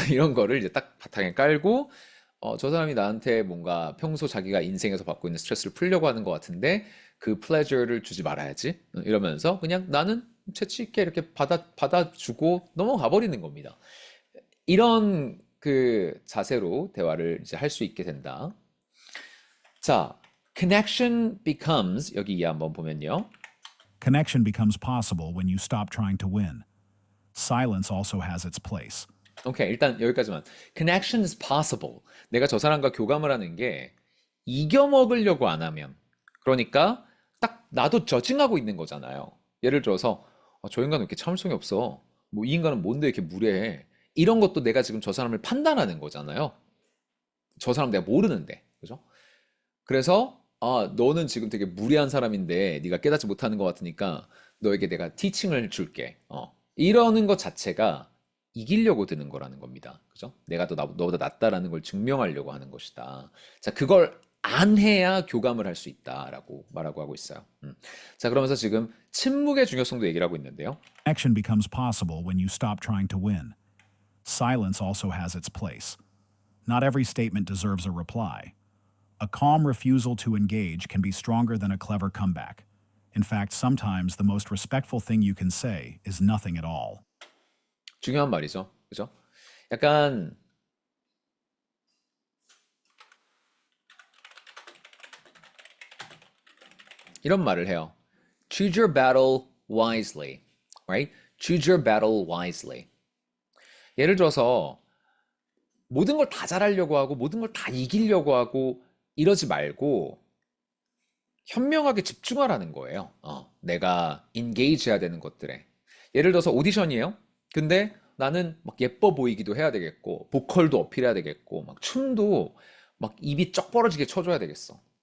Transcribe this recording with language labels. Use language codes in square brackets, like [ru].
[ko] 이런 거를 이제 딱 바탕에 깔고 저 사람이 나한테 뭔가 평소 자기가 인생에서 받고 있는 스트레스를 풀려고 하는 것 같은데 그 플레저를 주지 말아야지. 이러면서 그냥 나는 재치 있게 이렇게 받아주고 넘어가 버리는 겁니다. 이런 그 자세로 대화를 이제 할 수 있게 된다. 자, [en] connection becomes [ko] 여기 이해 한번 보면요. [en] Connection becomes possible when you stop trying to win. Silence also has its place. [ko] 오케이, 일단 여기까지만. [en] Connection is possible. [ko] 내가 저 사람과 교감을 하는 게 이겨 먹으려고 안 하면. 그러니까 딱 나도 저징하고 있는 거잖아요. 예를 들어서 저 인간은 왜 이렇게 참을성이 없어. 뭐 이 인간은 뭔데 이렇게 무례해. 이런 것도 내가 지금 저 사람을 판단하는 거잖아요. 저 사람 내가 모르는데. 그죠? 그래서 너는 지금 되게 무례한 사람인데 네가 깨닫지 못하는 것 같으니까 너에게 내가 티칭을 줄게. 이러는 것 자체가 이기려고 드는 거라는 겁니다. 그죠? 내가 더 너보다 낫다라는 걸 증명하려고 하는 것이다. 자, 그걸 안 해야 교감을 할 수 있다라고 말하고 하고 있어요. 자, 그러면서 지금 침묵의 중요성도 얘기를 하고 있는데요. [en] Connection becomes possible when you stop trying to win. Silence also has its place. Not every statement deserves a reply. A calm refusal to engage can be stronger than a clever comeback. In fact, sometimes the most respectful thing you can say is nothing at all. [ko] 중요한 말이죠. 그죠? 약간 이런 말을 해요. [en] Choose your battle wisely. Right? Choose your battle wisely. [ko] 예를 들어서 모든 걸 다 잘하려고 하고 모든 걸 다 이기려고 하고 이러지 말고 현명하게 집중하라는 거예요. 내가 engage 해야 되는 것들에. 예를 들어서 오디션이에요. 근데 나는 막 예뻐 보이기도 해야 되겠고, 보컬도 어필해야 되겠고, 막 춤도 막 입이 쩍 벌어지게 쳐줘야 되겠어.